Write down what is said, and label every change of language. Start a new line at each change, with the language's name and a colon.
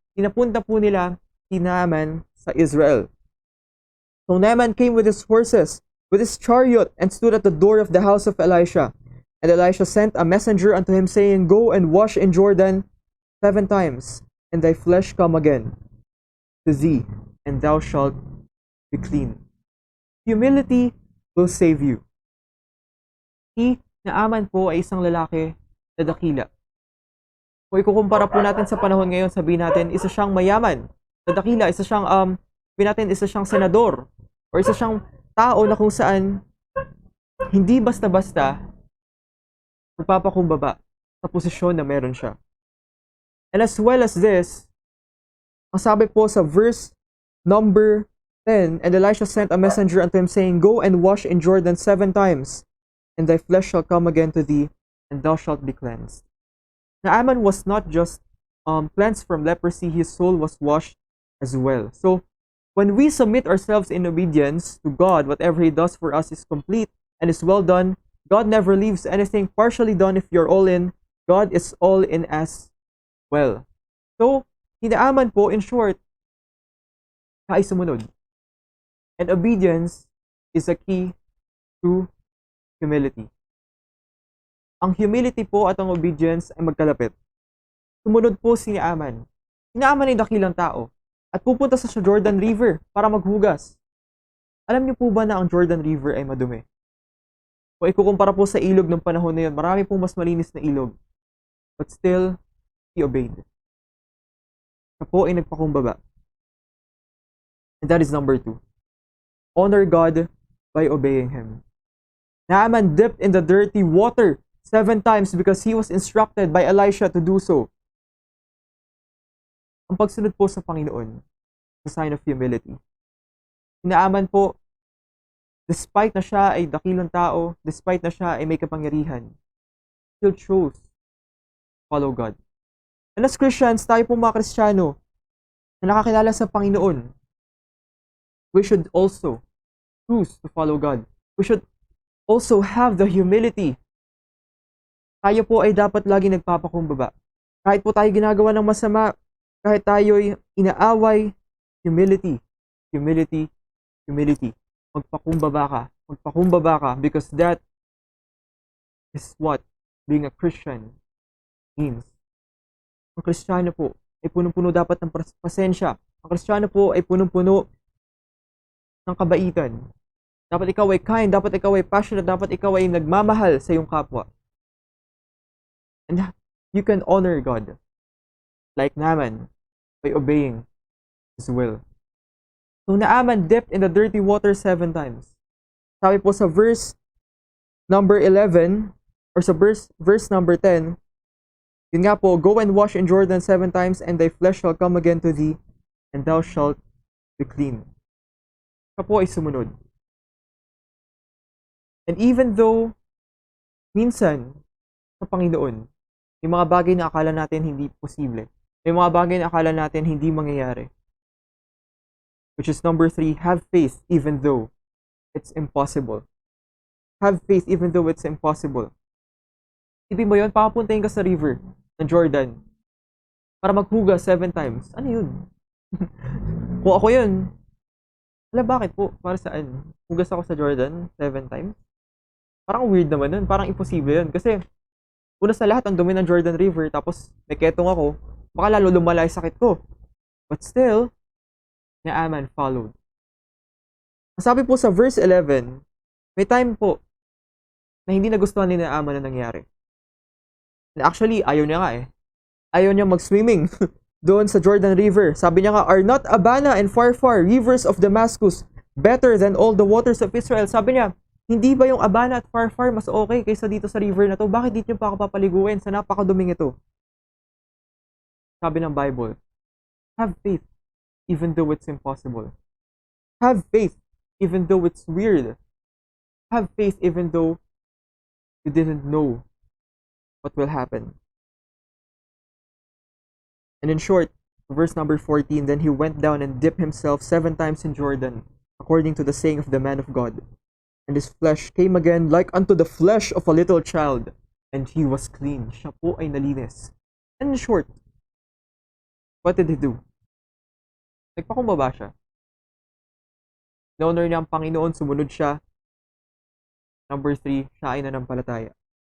Filipino: Pinapunta po nila si Naaman sa Israel.
English: So Naaman came with his horses, with his chariot, and stood at the door of the house of Elisha. And Elisha sent a messenger unto him, saying, Go and wash in Jordan 7 times, and thy flesh come again to thee, and thou shalt be clean. Humility will save you.
Filipino: Si Naaman po ay isang lalaki na dakila. Kung ikukumpara po natin sa panahon ngayon, sabihin natin, isa siyang mayaman na dakila, isa siyang, sabihin natin, isa siyang senador, or isa siyang tao na kung saan hindi basta-basta magpapakumbaba sa posisyon na meron siya.
English: And as well as this,
Filipino: ang sabi po sa
English: verse number 10, "And Elisha sent a messenger unto him, saying, Go and wash in Jordan 7 times, and thy flesh shall come again to thee, and thou shalt be cleansed." Naaman was not just cleansed from leprosy, his soul was washed as well. So, when we submit ourselves in obedience to God, whatever He does for us is complete and is well done. God never leaves anything partially done. If you're all in, God is all in as well.
Filipino: So, Naaman po,
English: in short,
Filipino: siya ay sumunod.
English: And obedience is a key to humility.
Filipino: Ang humility po at ang obedience ay magkalapit. Sumunod po si Naaman. Si Naaman ay dakilang tao at pupunta sa Jordan River para maghugas. Alam niyo po ba na ang Jordan River ay madumi? Kung ikukumpara po sa ilog ng panahon na yun, marami pong mas malinis na ilog.
English: But still, he obeyed.
Filipino: Siya po ay nagpakumbaba.
English: And that is number 2. Honor God by obeying Him. Naaman dipped in the dirty water 7 times because he was instructed by Elisha to do so.
Filipino: Ang pagsunod po sa Panginoon,
English: the sign of humility.
Filipino: Naaman po, despite na siya ay dakilang tao, despite na siya ay may kapangyarihan,
English: still chose to follow God. And as Christians,
Filipino: tayo po mga Kristiyano na nakakilala sa Panginoon,
English: we should also choose to follow God. We should also have the humility.
Filipino: Tayo po ay dapat lagi nagpapakumbaba. Kahit po tayo ginagawa ng masama, kahit tayo'y inaaway, humility, humility, humility. Magpakumbaba ka,
English: because that is what being a Christian means.
Filipino: Ang Kristiyano po ay punong-puno dapat ng pasensya. Ang Kristiyano po ay punong-puno ng kabaitan. Dapat ikaw ay kind, dapat ikaw ay passionate, dapat ikaw ay nagmamahal sa iyong kapwa.
English: And you can honor God like Naaman by obeying His will. So Naaman dipped in the dirty water 7 times.
Filipino: Sabi po sa verse number 11, or sa verse number 10, yun nga po,
English: "Go and wash in Jordan 7 times, and thy flesh shall come again to thee, and thou shalt be clean."
Filipino: Siya po ay sumunod.
English: And even though
Filipino: minsan sa Panginoon, may mga bagay na akala natin hindi posible, may mga bagay na akala natin hindi mangyayari,
English: which is number 3, have faith even though it's impossible. Have faith even though it's impossible.
Filipino: Isipin mo yun, papapuntahin ka sa river ng Jordan para maghugas 7 times. Ano yun? Kung ako yun, bakit po? Para saan? Hugas ako sa Jordan 7 times? Parang weird naman nun. Parang imposible yun. Kasi, una sa lahat, ang dumi ng Jordan River, tapos may ketong ako, baka lalo lumala yung sakit ko.
English: But still, Naaman followed.
Filipino: Sabi po sa verse 11, may time po na hindi nagustuhan ni Naaman na nangyari. And actually, ayaw niya nga eh. Ayaw niya mag-swimming doon sa Jordan River. Sabi niya nga,
English: are not Abana and Pharpar, rivers of Damascus, better than all the waters of Israel?
Filipino: Sabi niya, hindi ba yung Abana at Pharpar mas okay kaysa dito sa river na to? Bakit dito niyo pa ako papaliguin sa napakaduming ito? Sabi ng
English: Bible, have faith even though it's impossible. Have faith even though it's weird. Have faith even though you didn't know what will happen. And in short, verse number 14, then he went down and dipped himself 7 times in Jordan, according to the saying of the man of God. And his flesh came again like unto the flesh of a little child, and he was clean.
Filipino: Siya po ay nalinis.
English: And in short, what did he do?
Filipino: Nagpakumbaba siya. Na-honor niya ang Panginoon, sumunod siya. Number 3, siya ay nanampalataya.